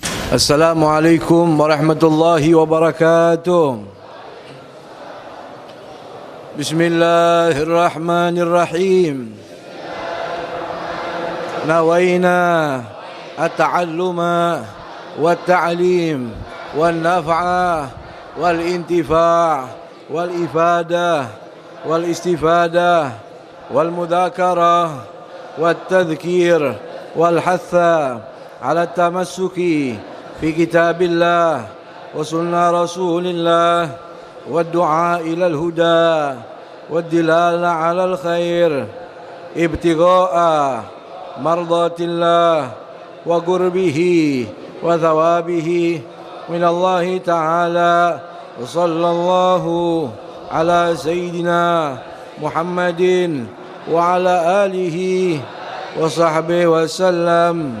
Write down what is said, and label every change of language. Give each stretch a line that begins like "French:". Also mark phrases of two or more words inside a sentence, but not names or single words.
Arabic: السلام عليكم ورحمة الله وبركاته. Bismillahirrahmanirrahim. نوينا التعلم والتعليم والنفع والانتفاع والإفادة والاستفادة والمذاكرة والتذكير والحث على التمسك في كتاب الله وسنة رسول الله والدعاء إلى الهدى والدلالة على الخير ابتغاء مرضات الله وقربه وثوابه من الله تعالى وصلى الله على سيدنا محمد وعلى آله وصحبه وسلم.